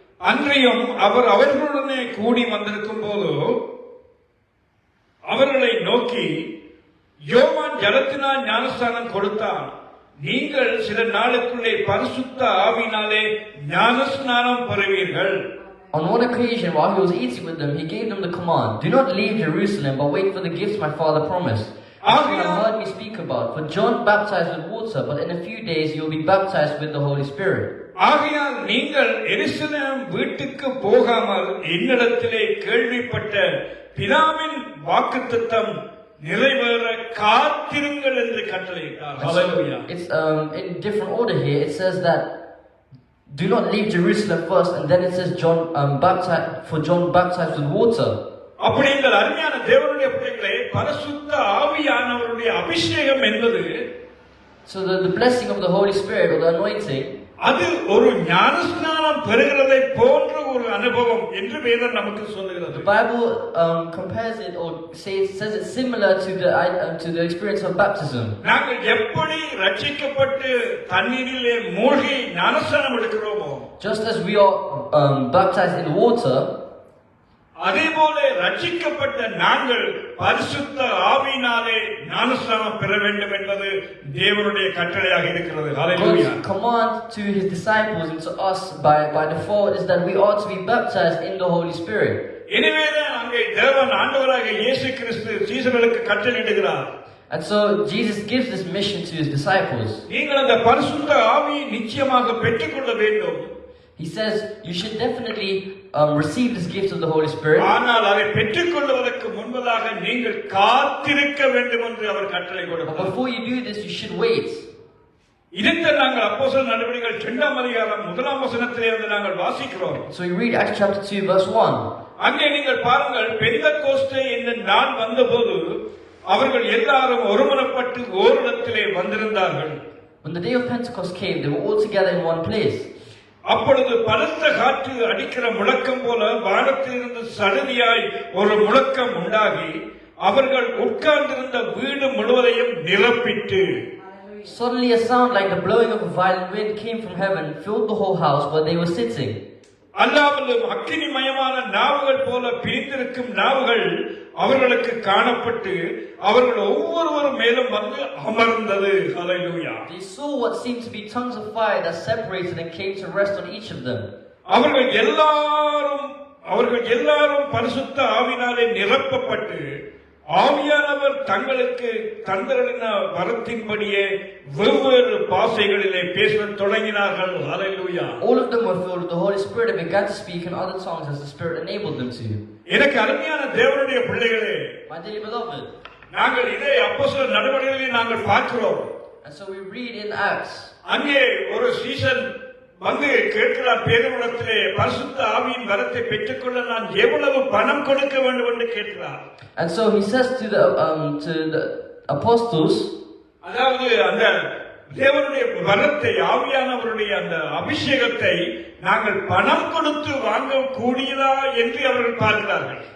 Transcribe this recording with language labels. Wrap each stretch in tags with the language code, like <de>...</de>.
<ta>அன்றியும் அவர் அவர்களுடனே கூடி வந்திருக்கும் போது அவர்களை நோக்கி, யோவான் ஜலத்தினால் ஞானஸ்நானம் கொடுத்தான், நீங்கள் சில நாளுக்குள்ளே பரிசுத்த ஆவியினாலே ஞானஸ்நானம் பெறுவீர்கள்.</ta> <en>On one occasion, while he was eating with them, he gave them the command, do not leave Jerusalem, but wait for the gifts my father promised. As you have heard me speak about, for John baptized with water, but in a few days you will be baptized with the Holy Spirit.</en> <ta>ஆகையால் நீங்கள் எருசலேம் வீட்டுக்கு போகாமல் என்னிடத்திலே கேள்விப்பட்ட பிதாவின் வாக்குத்தத்தம் நிறைவேற காத்திருங்கள் என்று கட்டளையிட்டார். ஹல்லேலூயா.</ta> <en>It's in different order here. It says that do not leave Jerusalem first, and then it says John baptized with water.</en> <ta>அப்படி எங்கள் அருமையான தேவனுடைய பிள்ளைகளே, பரிசுத்த ஆவியானவருடைய அபிஷேகம் என்பது,</ta> <en>So the blessing of the Holy Spirit or the anointing,</en> <ta>அது ஒரு ஞானஸ்நானம் பெறுகிறதை போன்ற ஒரு அனுபவம் என்று வேதம் நமக்கு சொல்லுகிறது.</ta> <en>the Bible compares it or says it's similar to the experience of baptism.</en> <ta>நாங்கள் எப்படி ரட்சிக்கப்பட்டு தண்ணீரிலே மூழ்கி ஞானஸ்நானம் எடுக்கிறோமோ,</ta> <en>Just as we are baptized in water,</en> <ta>அதே போல ரட்சிக்கப்பட்ட நாங்கள் பரிசுத்த ஆவியினாலே ஞானஸ்நானம் பெற வேண்டும் என்பது தேவனுடைய கட்டளையாக இருக்கிறது. ஹல்லேலூயா.</ta> <en>God's command to his disciples and to us by default is that we ought to be baptized in the Holy Spirit.</en> <ta>எனவேதான் அங்கே தேவன் ஆண்டவராக இயேசு கிறிஸ்து சீஷர்களுக்கு கட்டளையிடுகிறார்.</ta> <en>And so Jesus gives this mission to his disciples.</en> <ta>நீங்கள் அந்த பரிசுத்த ஆவியை நிச்சயமாக பெற்றுக்கொள்ள வேண்டும்.</ta> <en>He says you should definitely receive this gift of the Holy Spirit.</en> <ta>ஆனால் அதை பெற்றுக்கொள்வதற்கு முன்பதாக நீங்கள் காத்திருக்க வேண்டும் என்று அவர் கட்டளை</ta> <en>But</en> <ta>கொடுத்தார்.</ta> <en>before you do this, you should wait.</en> <ta>இதைத்தான் நாங்கள் அப்போஸ்தலர் நடவடிக்கைகள் 2:1 இருந்து நாங்கள் வாசிக்கிறோம்.</ta> <en>So we read Acts chapter 2 verse 1.</en> <ta>அங்கே நீங்கள் பாருங்கள், பெந்தெக்கோஸ்தே என்ற நாள் வந்தபோது அவர்கள் எல்லாரும் ஒருமனப்பட்டு ஓரிடத்திலே வந்திருந்தார்கள்.</ta> <en>When the day of Pentecost came, they were all together in one place.</en> <ta>அப்பொழுது பலத்த காற்று அடிக்கிற முழக்கம் போல வானத்திலிருந்து சடுதியாய் ஒரு முழக்கம் உண்டாகி அவர்கள் உட்கார்ந்திருந்த வீடு முழுவதையும் நிரப்பிட்டு,</ta> <en>Suddenly a sound like the blowing of a violent wind came from heaven, filled the whole house where they were sitting.</en> <ta>அல்லாமலும் அக்கினிமயமான நாவுகள் போல பிரிந்திருக்கும் நாவுகள் அவர்களுக்கு காணப்பட்டு அவர்கள் ஒவ்வொருவரும் மேலும் வந்து அமர்ந்தது. ஹல்லேலூயா.</ta> <en>They saw what seemed to be tongues of fire that separated and came to rest on each of them.</en> <ta>அவர்கள் எல்லாரும் அவர்கள் எல்லாரும் பரிசுத்த ஆவினாலே நிரப்பப்பட்டு ஆவியானவர் தங்களுக்கு தந்தரின வரத்தின்படியே வெவ்வேறு பாஷைகளிலே பேசத் தொடங்கினார்கள். ஹல்லேலூயா.</ta> <en>All of them were filled with the Holy Spirit and began to speak in other tongues as the Spirit enabled them to.</en> <ta>எனக்கு அருமையான தேவனுடைய பிள்ளைகளே,</ta> <en>My dearly beloved,</en> <ta>நாங்கள் இதை அப்போஸ்தலர் நடவடிக்கைகளில் நாங்கள் பார்க்கிறோம்.</ta> <en>and so we read in Acts.</en> <ta>அங்கே ஒரு சீசன் வந்து கேட்கிறார் பேதுருவிடத்திலே, பரிசுத்த ஆவியின் வரத்தை பெற்றுக்கொள்ள நான் எவ்வளவு பணம் கொடுக்க வேண்டும் என்று கேட்கிறார்.</ta> <en>And so he says to the apostles,</en> <ta>அதாவது அந்த தேவனுடைய வரத்தை, ஆவியானவருடைய அந்த அபிஷேகத்தை நாங்கள் பணம் கொடுத்து வாங்க கூடியதா என்று அவர்கள் பார்க்கிறார்கள்.</ta>